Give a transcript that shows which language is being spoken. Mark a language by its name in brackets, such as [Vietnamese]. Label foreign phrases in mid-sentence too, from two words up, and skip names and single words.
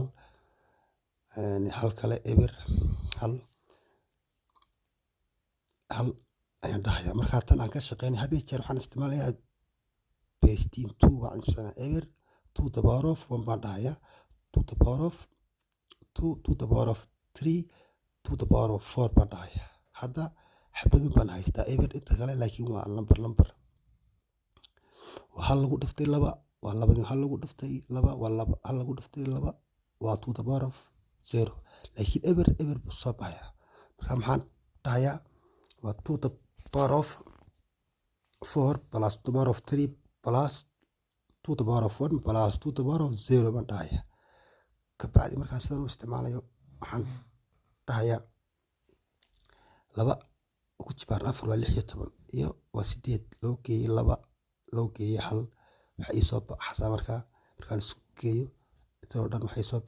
[Somali] hal kale eber hal ayaan dhahayaa markaa tan aan ka shaqeynay hadii jeer waxaan isticmaalayaa [English] base two [Somali] baan isticmaalaa eber [English] two the power of one [Somali] baan dhahayaa [English] two the power of two the power of three two the power of four [Somali] baan dhahayaa hadda xabadun baan haystaa eber inta kale laakiin waa lambar waa hal lagu dhiftay laba waa labadii hal lagu dhiftay laba waa laba hal lagu dhiftay laba waa [English] two the power of zero [Somali] laakiin eber buu soo baxayaa marka maxaan dhahayaa waa [English] two the power of four plus two the power of three plus two the power of one plus two the power of zero [Somali] baan dhahayaa kabacdi markaan sidan u isticmaalayo waxaan dhahayaa laba ku jibaaran 4 waa 16 iyo waa 8 loo geeyay 2 loo geeyay 1 waxa ii soo baxaysa markaan isku geeyo intoo dhan waxay soo